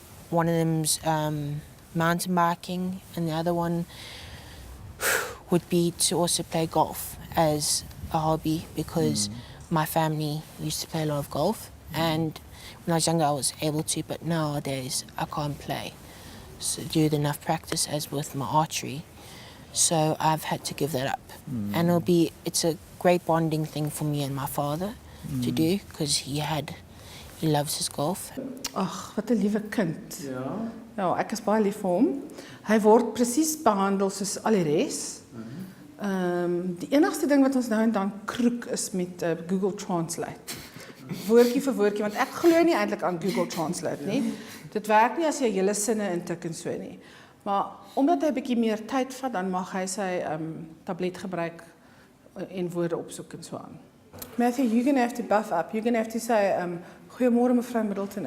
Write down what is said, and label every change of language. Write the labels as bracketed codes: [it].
[en] One of them's mountain biking, and the other one would be to also play golf as a hobby, because my family used to play a lot of golf, and when I was younger I was able to, but nowadays I can't play, so do enough practice as with my archery, so I've had to give that up. And it's a great bonding thing for me and my father to do, because he loves his golf. [af] Ag, wat 'n liewe kind. Ja, ek is baie lief vir hom. Hy word presies behandel soos al die res. Die enigste ding wat ons nou en dan kroek is met Google Translate. Woordjie vir woordjie, want ek glo nie eintlik aan Google Translate nie. Dit werk nie as jy hele sinne intik en so nie. Maar omdat hy 'n bietjie meer tyd vat, dan mag hy sy tablet gebruik en woorde opsoek en so aan. [en] Matthew, you're going to have to buff up. You're going to have to say, [af] goeiemôre mevrou Middleton.